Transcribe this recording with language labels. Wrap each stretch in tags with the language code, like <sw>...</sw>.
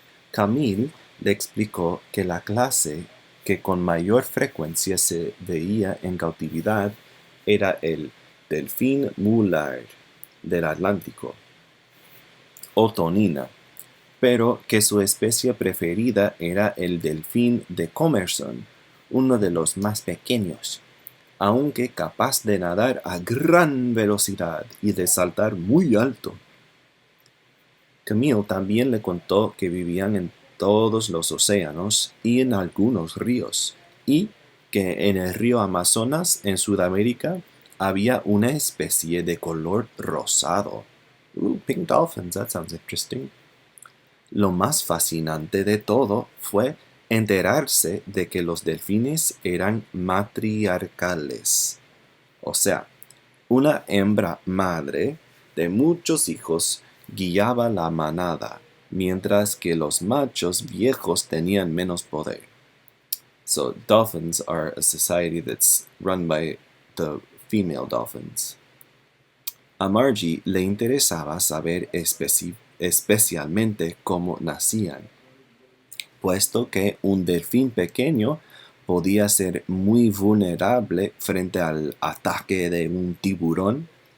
<es>Camille le explicó que la clase que con mayor frecuencia se veía en cautividad era el delfín Mullard del Atlántico, o tonina, pero que su especie preferida era el delfín de Commerson, uno de los más pequeños, aunque capaz de nadar a gran velocidad y de saltar muy alto. Camille también le contó que vivían en todos los océanos y en algunos ríos, y que en el río Amazonas, en Sudamérica, había una especie de color rosado.</es> <en>Pink dolphins, that sounds interesting.</en> <es>Lo más fascinante de todo fue enterarse de que los delfines eran matriarcales, o sea, una hembra madre de muchos hijos guiaba la manada, mientras que los machos viejos tenían menos poder.</es> <en>So dolphins are a society that's run by the female dolphins.</en> <es>A Margie le interesaba saber especialmente cómo nacían, puesto que un delfín pequeño podía ser muy vulnerable frente al ataque de un tiburón.</es>